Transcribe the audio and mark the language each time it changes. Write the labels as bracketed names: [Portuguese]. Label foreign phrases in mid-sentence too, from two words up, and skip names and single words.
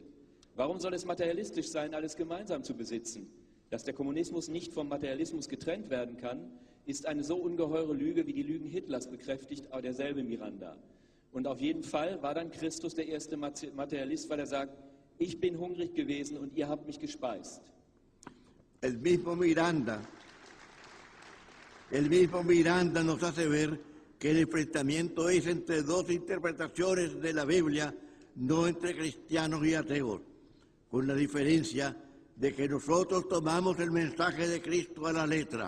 [German] Warum soll es materialistisch sein, alles gemeinsam zu besitzen? Dass der Kommunismus nicht vom Materialismus getrennt werden kann, ist eine so ungeheure Lüge, wie die Lügen Hitlers bekräftigt, auch derselbe Miranda. Und auf jeden Fall war dann Christus der erste Materialist, weil er sagt: Ich bin hungrig gewesen und ihr habt mich gespeist. [Spanish] El mismo Miranda nos hace ver que el enfrentamiento es entre dos interpretaciones de la Biblia, no entre cristianos y ateos, con la diferencia de que nosotros tomamos el mensaje de Cristo a la letra.